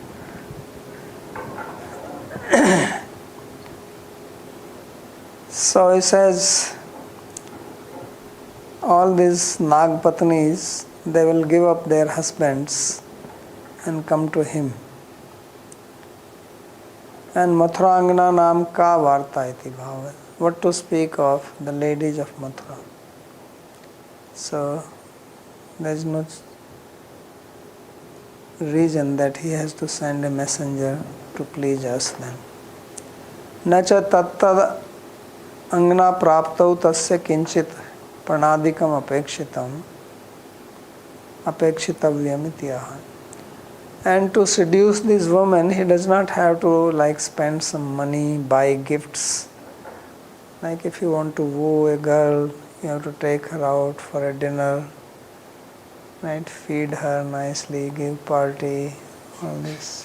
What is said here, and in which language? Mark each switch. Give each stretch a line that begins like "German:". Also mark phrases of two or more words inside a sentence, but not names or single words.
English: So he says, all these Nagpatnis, they will give up their husbands and come to him.
Sanskrit: And मथुराङ्गनानां का वार्ता इति भावः.
English: What to speak of the ladies of Mathura. So there is no reason that he has to send a messenger to please us then.
Sanskrit: न च तदङ्गप्राप्तौ तस्य किञ्चित् प्राणादिकम् अपेक्षितव्यम् इत्याह.
English: And to seduce this woman, he does not have to spend some money, buy gifts. Like if you want to woo a girl, you have to take her out for a dinner, right? Feed her nicely, give party, all this.